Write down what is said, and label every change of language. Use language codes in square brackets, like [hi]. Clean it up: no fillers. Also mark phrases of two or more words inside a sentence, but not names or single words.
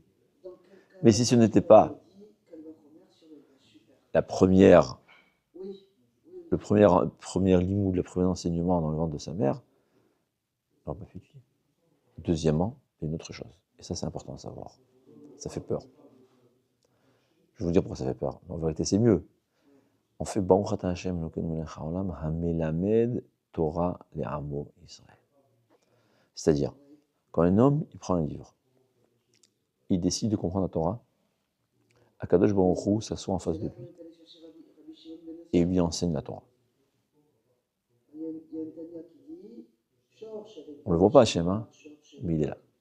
[fr] Mais si ce n'était pas le premier limoud, le premier enseignement dans le ventre de sa mère, on n'aurait pas pu étudier. Deuxièmement, il y a une autre chose. Et ça, c'est important à savoir. Ça fait peur. Je vais vous dire pourquoi ça fait peur. Mais en vérité, c'est mieux. On fait [he] ברוך אתה השם אלוקינו מלך העולם המלמד תורה לעמו ישראל. [fr] C'est-à-dire, quand un homme, il prend un livre, il décide de comprendre la Torah, [he] הקדוש ברוך הוא [fr] s'assoit en face de lui et lui enseigne la Torah. On ne le voit pas Hashem, hein, mais il est là.